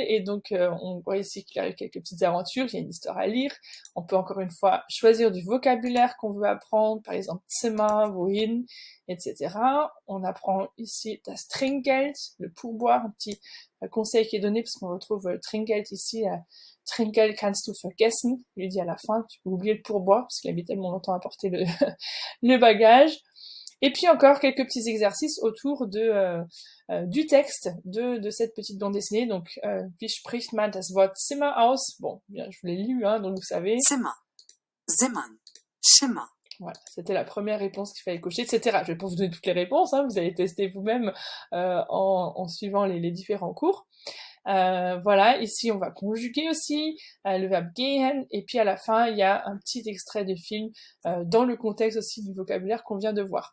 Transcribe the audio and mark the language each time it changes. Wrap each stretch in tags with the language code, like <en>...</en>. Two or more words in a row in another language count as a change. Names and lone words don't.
<fr>Et donc, on voit ici qu'il arrive quelques petites aventures. Il y a une histoire à lire. On peut encore une fois choisir du vocabulaire qu'on veut apprendre, par exemple</fr> <de>Zimmer, wohin,</de> <fr>etc. On apprend ici</fr> <de>das Trinkgeld,</de> <fr>le pourboire, un petit conseil qui est donné parce qu'on retrouve Trinkgeld ici.</fr> <de>Trinkgeld kannst du vergessen,</de> <fr>il lui dit à la fin, tu peux oublier le pourboire, parce qu'il a mis tellement longtemps à porter le bagage. Et puis encore quelques petits exercices autour du texte de cette petite bande dessinée. Donc,</fr> <de>wie spricht man das Wort Zimmer aus?</de> <fr>Bon, bien, je vous l'ai lu, hein, donc vous savez.</fr> <de>Zimmer, Zimmern, Schimmer.</de> <fr>Voilà, c'était la première réponse qu'il fallait cocher, etc. Je vais pas vous donner toutes les réponses, hein, vous allez tester vous-même en suivant les différents cours. Voilà, ici on va conjuguer aussi le verbe gehen, et puis à la fin il y a un petit extrait de film dans le contexte aussi du vocabulaire qu'on vient de voir.</fr>